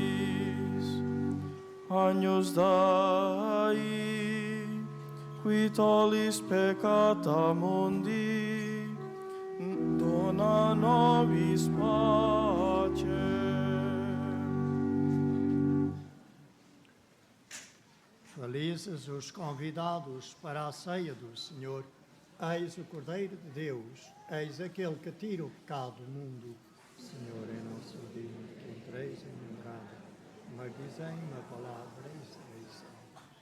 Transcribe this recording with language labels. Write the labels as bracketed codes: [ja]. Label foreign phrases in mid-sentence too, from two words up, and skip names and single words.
[la] Agnus Dei, qui tollis peccata mundi, dona nobis pacem. [pt] Felizes os convidados para a ceia do Senhor. Eis o Cordeiro de Deus, eis aquele que tira o pecado do mundo. Senhor, é nosso digno que entreis em minha morada, mas dizei uma palavra e serei salvo.